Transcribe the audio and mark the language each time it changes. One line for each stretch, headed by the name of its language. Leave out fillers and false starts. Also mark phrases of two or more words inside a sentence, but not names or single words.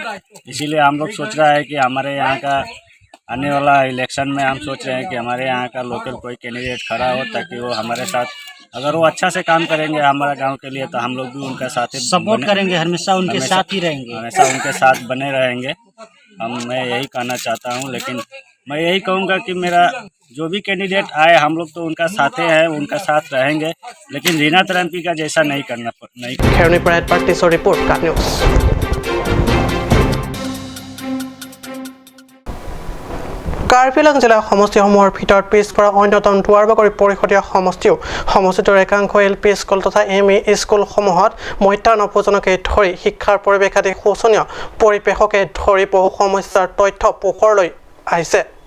Hindi: इसीलिए हम लोग सोच रहा है कि हमारे यहाँ का आने वाला इलेक्शन में हम सोच रहे हैं कि हमारे यहाँ का लोकल कोई कैंडिडेट खड़ा हो ताकि वो हमारे साथ अगर वो अच्छा से काम करेंगे हमारे गांव के लिए तो हम लोग भी उनका साथ सपोर्ट करेंगे हमेशा उनके साथ ही रहेंगे हमेशा उनके साथ बने रहेंगे मैं यही कहना चाहता हूँ लेकिन मैं यही कहूँगा कि मेरा जो भी कैंडिडेट आए हम लोग तो उनका साथे हैं उनका साथ रहेंगे लेकिन रीना तरंगी का जैसा नहीं करना नहीं
Assamese: খেৰণীৰ পৰা এডভাৰ্টিছৰ ৰিপৰ্ট কাট নিউজ কাৰ্বি আংলং জিলাৰ সমষ্টিসমূহৰ ভিতৰত পিছপৰা অন্যতম দুৱাৰবাগৰি পৰিষদীয় সমষ্টিও সমষ্টিটোৰ একাংশ LP স্কুল তথা ME স্কুলসমূহত মধ্যাহ্ন ভোজনকে ধৰি শিক্ষাৰ পৰিৱেশ আদি শোচনীয় পৰিৱেশকে ধৰি বহু সমস্যাৰ তথ্য পোহৰলৈ আহিছে